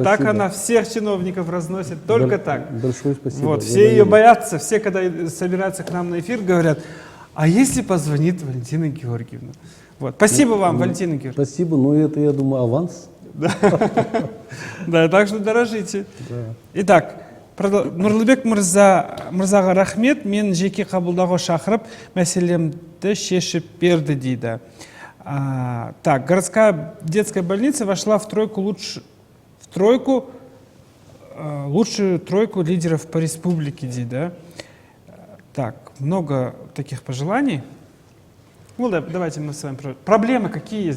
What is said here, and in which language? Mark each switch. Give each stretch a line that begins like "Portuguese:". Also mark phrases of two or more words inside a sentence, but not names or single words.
Russian: Так она всех чиновников разносит, только так. Большое спасибо. Вот, все ее боятся, все, когда собираются к нам на эфир, говорят, а если позвонит Валентина Георгиевна? Вот. Спасибо вам, Валентина Георгиевна. Спасибо, но это, я думаю, аванс. Да, так что дорожите. Итак,
Kazakh: Нурлыбек мырзаға рахмет, мен жеке қабылдауға шақырып, мәселемді шешіп берді дейді.
Russian: Так, городская детская больница вошла в лучшую тройку лидеров по республике дейді. Так, много таких пожеланий. Ну, давайте мы с вами... Проблемы какие есть?